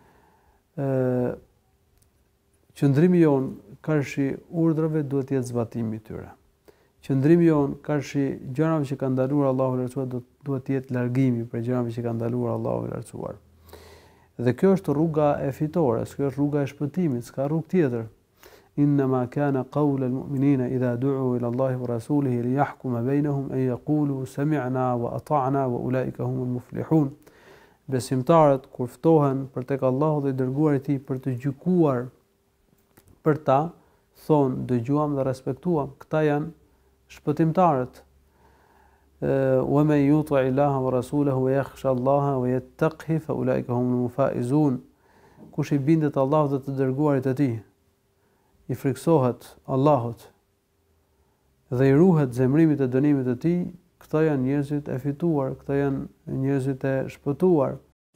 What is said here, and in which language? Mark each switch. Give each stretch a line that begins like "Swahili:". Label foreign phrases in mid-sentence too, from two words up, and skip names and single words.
Albanian: Qëndrimi jon karshi urdhrave duhet të jetë zbatimi i tyre. Qëndrimi jon karshi gjërave që ka ndaluar Allahu i lartësuar duhet të jetë largimi për gjërave që ka ndaluar Allahu i lartësuar. Dhe kjo është rruga e fitores, kjo është rruga e shpëtimit, s'ka rrugë tjetër.
Arabic: إنما كان قول المؤمنين إذا دعوا إلى الله ورسوله ليحكم بينهم أن يقولوا سمعنا وأطعنا وأولئك هم المفلحون.
Albanian: Besimtarët kur ftohen për tek Allahu dhe i dërguari i tij për të gjykuar për ta, thonë dëgjuam dhe respektuam. Këta janë shpëtimtarët.
Arabic: ومن يطع الله ورسوله ويخش الله ويتق فأولئك هم الفائزون.
Albanian: Kush i bindet Allahut dhe të dërguarit e tij, i friksohet Allahut dhe i ruhet zemrimit e dënimit të tij, këta janë njerëzit e fituar, këta janë njerëzit e shpëtuar.